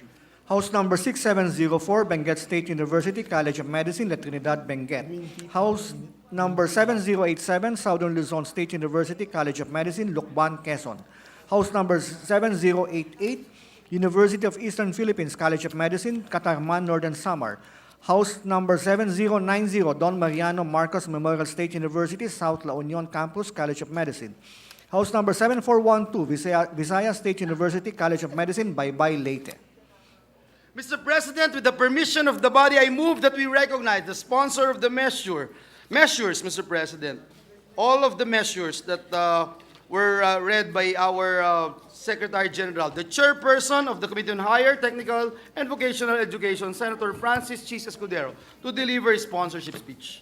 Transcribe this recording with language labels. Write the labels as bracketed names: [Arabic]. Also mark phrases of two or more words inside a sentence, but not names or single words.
[English] House number 6704, Benguet State University, College of Medicine, La Trinidad, Benguet. House number 7087, Southern Luzon State University, College of Medicine, Lucban, Quezon. House number 7088, University of Eastern Philippines, College of Medicine, Catarman, Northern Samar. House number 7090, Don Mariano Marcos Memorial State University, South La Union Campus, College of Medicine. House number 7412, Visayas State University, College of Medicine, Baybay, Leyte. Mr. President, with the permission of the body, I move that we recognize the sponsor of the measures, Mr. President. All of the measures that were read by our Secretary General, the chairperson of the Committee on Higher, Technical, and Vocational Education, Senator Francis Chis Escudero, to deliver his sponsorship speech.